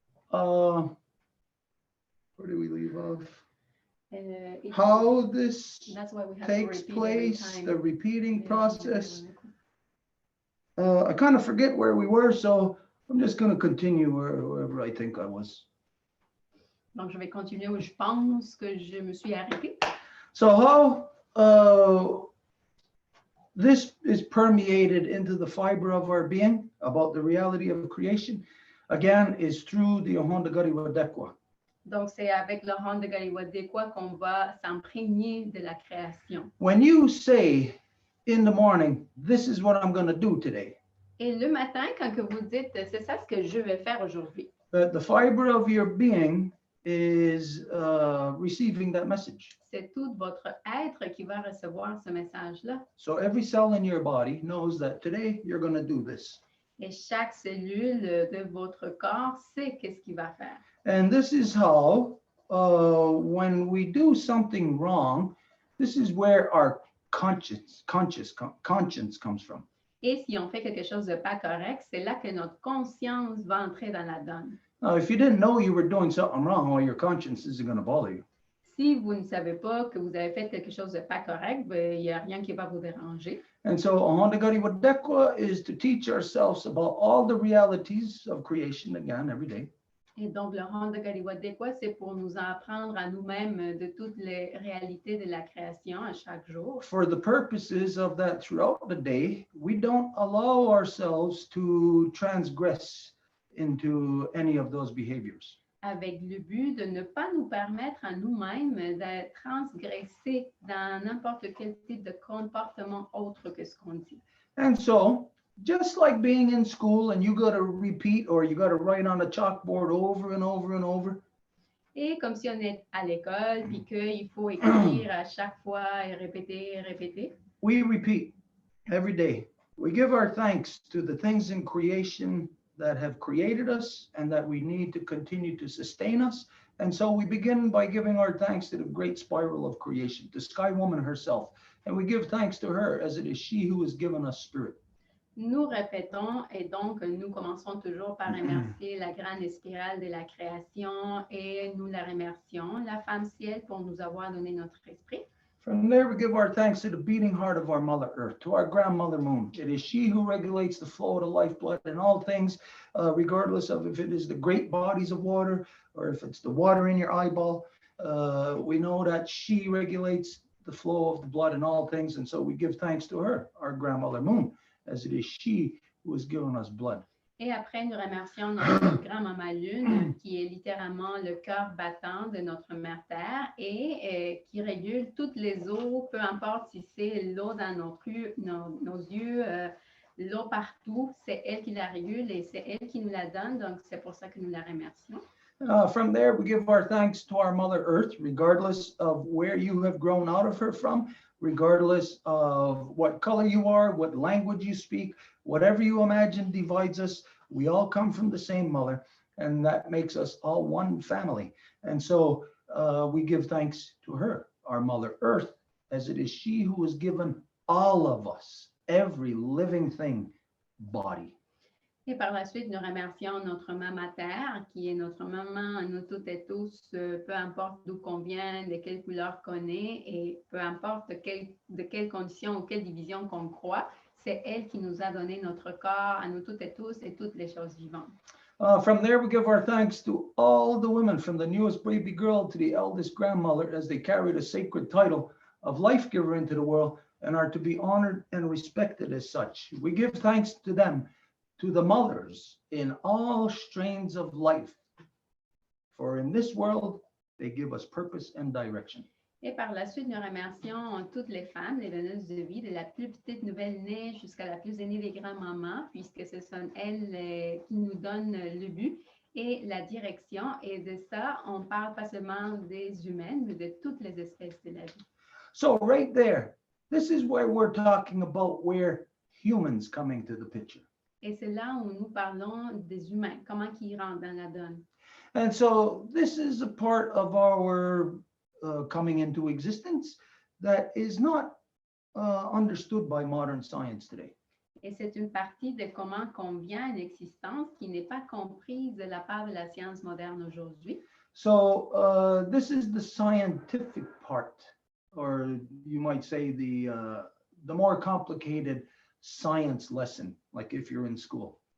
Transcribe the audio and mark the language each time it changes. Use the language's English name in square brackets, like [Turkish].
[English] Where do we leave off? How this That's why we have takes to repeat every place, time. the repeating process. I kind of forget where we were, so I'm just gonna continue wherever I think I was. [French] Donc, je vais continuer où je pense que je me suis arrêtée. [English] So how this is permeated into the fiber of our being about the reality of creation, again, is through the Ohonda Gari Wadekwa. [French] Donc, c'est avec le Ohonda Gari Wadekwa qu'on va s'imprégner de la création. [English] When you say in the morning, this is what I'm going to do today, [French] Et le matin, quand que vous dites, c'est ça ce que je vais faire aujourd'hui, [English] that the fiber of your being is receiving that message. [French] c'est tout votre être qui va recevoir ce message-là. [English] So every cell in your body knows that today you're going to do this. [French] Et chaque cellule de votre corps sait qu'est-ce qu'il va faire. [English] And this is how, when we do something wrong, this is where our conscience comes from. [French] Et si on fait quelque chose de pas correct, c'est là que notre conscience va entrer dans la donne. [English] Now, if you didn't know you were doing something wrong, well, your conscience isn't going to bother you. [French] Si vous ne savez pas que vous avez fait quelque chose de pas correct, ben, il n'y a rien qui va vous déranger. [English] And so, Ohonda Gari Wadekwa is to teach ourselves about all the realities of creation again every day. [French] Et donc, le Ohonda Gari Wadekwa, c'est pour nous apprendre à nous-mêmes de toutes les réalités de la création à chaque jour. [English] For the purposes of that, throughout the day, we don't allow ourselves to transgress into any of those behaviors. [French] Avec le but de ne pas nous permettre à nous-mêmes de transgresser dans n'importe quel type de comportement autre que ce qu'on dit. [English] And so, just like being in school and you got to repeat or you got to write on a chalkboard over and over and over, [French] Et comme si on est à l'école, puis qu'il faut écrire à chaque fois et répéter, [English] we repeat every day. We give our thanks to the things in creation that have created us and that we need to continue to sustain us. And so we begin by giving our thanks to the great spiral of creation, the Sky Woman herself. And we give thanks to her as it is she who has given us spirit. [French] nous répétons et donc nous commençons toujours par remercier la grande spirale de la création et nous la remercions, la femme ciel, pour nous avoir donné notre esprit. [English] From there, we give our thanks to the beating heart of our Mother Earth, to our grandmother Moon. It is she who regulates the flow of the lifeblood in all things, regardless of if it is the great bodies of water or if it's the water in your eyeball. We know that she regulates the flow of the blood in all things, and so we give thanks to her, our grandmother Moon, as it is she who has given us blood. [French] Et après, nous remercions notre grand-maman Lune, qui est littéralement le cœur battant de notre mère Terre et qui régule toutes les eaux, peu importe si c'est l'eau dans nos yeux, l'eau partout, c'est elle qui la régule et c'est elle qui nous la donne, donc c'est pour ça que nous la remercions. [English] From there, we give our thanks to our Mother Earth, regardless of where you have grown out of her from, regardless of what color you are, what language you speak, whatever you imagine divides us. We all come from the same mother, and that makes us all one family. And so we give thanks to her, our Mother Earth, as it is she who has given all of us, every living thing, body. [French] Et par la suite, nous remercions notre maman Terre, qui est notre maman à nous toutes et tous, peu importe d'où qu'on vient, de quelle couleur qu'on est, et peu importe de quelles conditions ou quelle division qu'on croit, c'est elle qui nous a donné notre corps à nous toutes et tous et toutes les choses vivantes. [English] From there, we give our thanks to all the women, from the newest baby girl to the eldest grandmother, as they carry the sacred title of life giver into the world and are to be honored and respected as such. We give thanks to them, to the mothers in all strains of life, for in this world, they give us purpose and direction. [French] Et par la suite, nous remercions toutes les femmes, les donneuses de vie, de la plus petite nouvelle-née jusqu'à la plus aînée des grands-mamans, puisque ce sont elles qui nous donnent le but et la direction. Et de ça, on parle pas seulement des humaines, mais de toutes les espèces de la vie. [English] So right there, this is where we're talking about where humans come into the picture. [French] Et c'est là où nous parlons des humains, comment ils rentrent dans la donne. [English] And so this is a part of our coming into existence that is not understood by modern science today. [French] Et c'est une partie de comment qu'on vient à l'existence qui n'est pas comprise de la part de la science moderne aujourd'hui. [English] So this is the scientific part, or you might say the more complicated science lesson, like if you're in school.